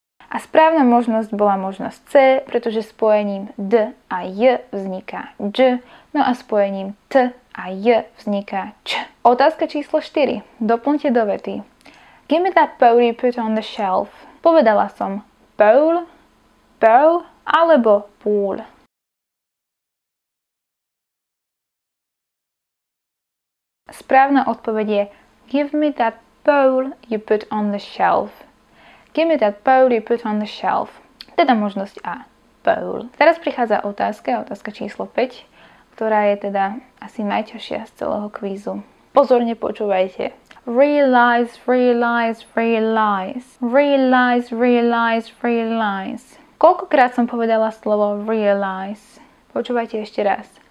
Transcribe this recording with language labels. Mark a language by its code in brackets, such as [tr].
[sk] A správna možnosť bola možnosť C, pretože spojením d a j vzniká dž, no a spojením t a j vzniká č. Otázka číslo 4. Doplňte do vety. [en] Give me that bowl you put on the shelf. [sk] Povedala som bowl, bow alebo pool. Správna odpoveď je [en] give me that bowl you put on the shelf. Give me that bowl you put on the shelf. [sk] Teda možnosť A. Bowl. Teraz prichádza otázka číslo 5, ktorá je teda asi najťažšia z celého kvízu. Pozorne počúvajte. [en] Realize, realize, realize. Realize, realize, realize. [sk] Koľkokrát som povedala slovo realize? Počúvajte ešte raz.